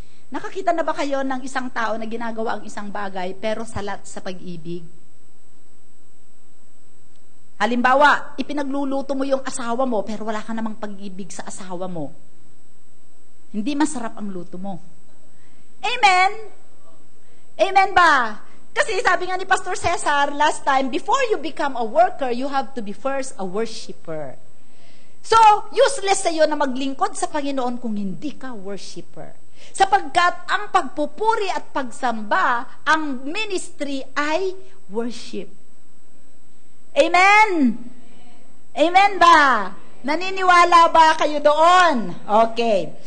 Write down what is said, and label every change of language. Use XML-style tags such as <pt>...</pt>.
<tl>Nakakita na ba kayo ng isang tao na ginagawa ang isang bagay pero salat sa pag-ibig? Halimbawa, ipinagluluto mo yung asawa mo pero wala ka namang pag-ibig sa asawa mo. Hindi masarap ang luto mo. Amen? Amen ba? Kasi sabi nga ni</tl> <en>Pastor Cesar last time, before you become a worker, you have to be first a worshiper.</en> <tl>So,</tl> <en>useless</en> <tl>sa'yo na maglingkod sa Panginoon kung hindi ka worshiper. Sapagkat ang pagpupuri at pagsamba, ang ministry ay worship. Amen? Amen ba? Naniniwala ba kayo doon?</tl> <en>Okay.</en>